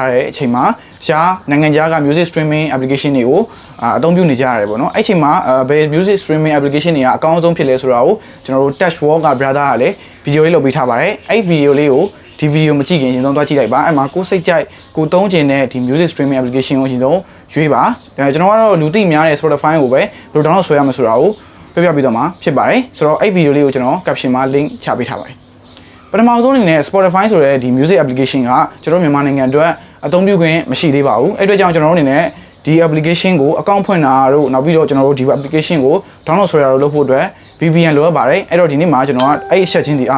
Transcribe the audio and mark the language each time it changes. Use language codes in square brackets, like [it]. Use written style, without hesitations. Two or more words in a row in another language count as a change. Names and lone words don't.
[my] ထားတဲ့အချိန်မှာတခြားနိုင်ငံခြားက [en] music streaming application [my] တွေကိုအသုံးပြုနေကြရတယ်ပေါ့နော်အဲ့ချိန်မှာဘယ် [en] music streaming application [my] တွေကအကောင်းဆုံးဖြစ်လဲဆိုတာကိုကျွန်တော်တို့ Touch Wall က brother ကလည်း video လေးလုပ်ပေးထားပါတယ်အဲ့ video လေးကိုဒီ video မကြည့်ခင်ရင်ဆုံးသွားကြည့်လိုက်ပါအဲ့မှာကိုစိတ်ကြိုက်ကိုသုံးချင်တဲ့ဒီ [en] music streaming application [my] ကိုရင်ဆုံးရွေးပါကျွန် တော်ကတော့လူသိများတဲ့ Spotify ကိုပဲဘယ်လို download ဆွဲရမလဲဆိုတာကိုပြပြီးတော့မှာဖြစ်ပါတယ်ဆိုတော့အဲ့ video လေးကိုကျွန်တော် caption မှာ link ချပေးထားပါတယ်ပထမဆုံးအနေနဲ့ Spotify ဆိုတဲ့ဒီ [en] music application [my] ကကျွန်တော်မြန်မာနိုင်ငံအတွက်အသုံးပြုခွင့် မရှိသေးပါဘူးအဲ့အတွက်ကြောင့်ကျွန်တော်တို့အနေနဲ့ဒီ application ကို account ဖွင့်တာတို့နောက်ပြီးတော့ကျွန်တော်တို့ဒီ application ကို download ဆွဲတာတို့လုပ်ဖို့အတွက် VPN လိုအပ်ပါတယ်အဲ့တော့ဒီနေ့မှာကျွန်တော်ကအဲ့အချက်ချင်းဒီအား